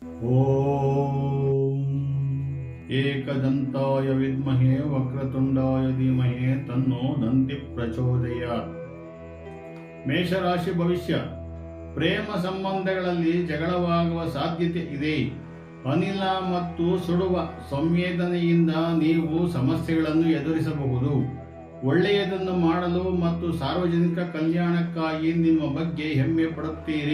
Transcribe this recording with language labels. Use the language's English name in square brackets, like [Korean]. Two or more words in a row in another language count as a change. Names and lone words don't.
[Sanskrit] ಓಂ ಏಕದಂತಾಯ ವಿದ್ಮಹೇ ವಕ್ರತುಂಡಾಯ ಧೀಮಹಿ ತನ್ನೋ ದಂತಿ ಪ್ರಚೋದಯಾತ್. [Kannada] ಮೇಷರಾಶಿ ಭವಿಷ್ಯ. ಪ್ರೇಮ ಸಂಬಂಧಗಳಲ್ಲಿ ಜಗಳವಾಗುವ ಸಾಧ್ಯತೆ ಇದೆ. ಅನಿಲ ಮತ್ತು ಸುಡುವ ಸಂವೇದನೆಯಿಂದ ನೀವು ಸಮಸ್ಯೆಗಳನ್ನು ಎದುರಿಸಬಹುದು. ಒಳ್ಳೆಯದನ್ನು ಮಾಡಲು ಮತ್ತು ಸಾರ್ವಜನಿಕ ಕಲ್ಯಾಣಕ್ಕಾಗಿ ನಿಮ್ಮ ಬಗ್ಗೆ ಹೆಮ್ಮೆ ಪಡುತ್ತೀರಿ.